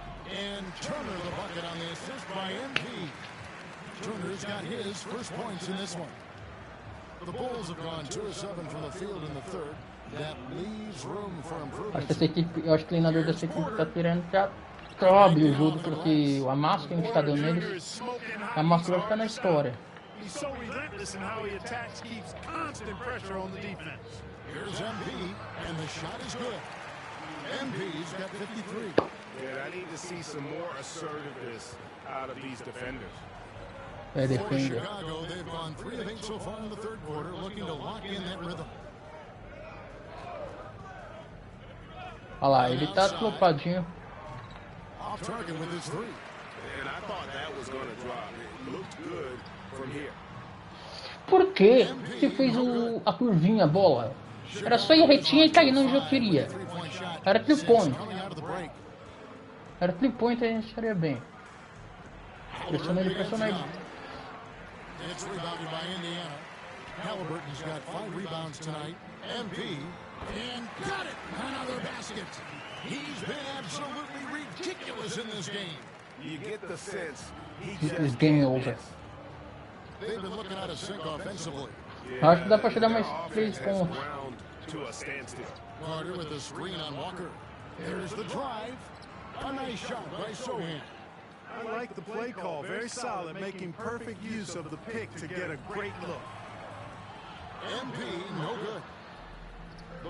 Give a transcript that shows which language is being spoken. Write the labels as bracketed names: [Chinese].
[English] And Turner the bucket on the assist by MP. Turner's got his first points in this one. The Bulls have gone 2 of 7 from the field in the third. That leaves room for improvement. [Portuguese] Eu acho que o treinador dessa equipe tá querendo pra abrir o jogo, porque a massa que a gente tá dando neles, a massa vai ficar na história. [English] He's so relentless in how he attacks, keeps constant pressure on the defense. Here's MP, and the shot is good. MP's got 53. Yeah, I need to see some more assertiveness out of these defenders. [Portuguese] É, [English] For [Portuguese] defende. [English] Chicago, they've gone 3 of 8 so far in the third quarter, looking to lock in that rhythm. [Portuguese] Olha lá, ele tá flopadinho. [English] Off target with his 3. And I thought that was going to drop. It looked good from here. [Portuguese] Por que você fez a curvinha, a bola? Era só ir retinha e cair onde eu queria. Era 3 point. Era 3 point e a gente estaria bem. Pressiona ele, pressiona ele. [English] It's rebounded by Indiana. Halliburton's got 5 rebounds tonight. MP And got it! Another basket. He's been absolutely ridiculous in this game. You get the sense he This game over. They've been looking at a sink offensively. [Portuguese] Acho que dá pra chegar mais 3 pontos. [English] To a standstill. Carter with the screen on Walker. There's the drive. A nice shot by Sohan. I like the play call. Very solid, making perfect use of the pick to get a great look. MP, no good.